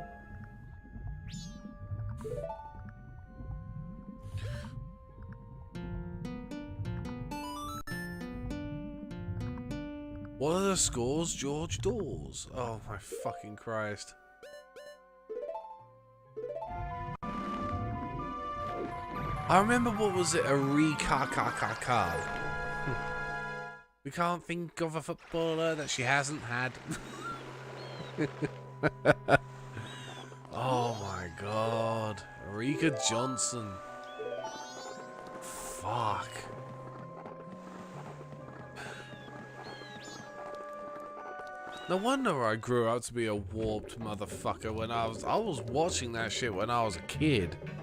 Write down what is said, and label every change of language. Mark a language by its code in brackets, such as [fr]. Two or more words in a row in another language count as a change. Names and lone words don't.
[en] What are the scores, George Dawes? Oh my fucking Christ. I remember, what was it? A re-ka-ka-ka-ka. We can't think of a footballer that she hasn't had. Oh my god. Erika Johnson. Fuck. No wonder I grew up to be a warped motherfucker when I was watching that shit when I was a kid.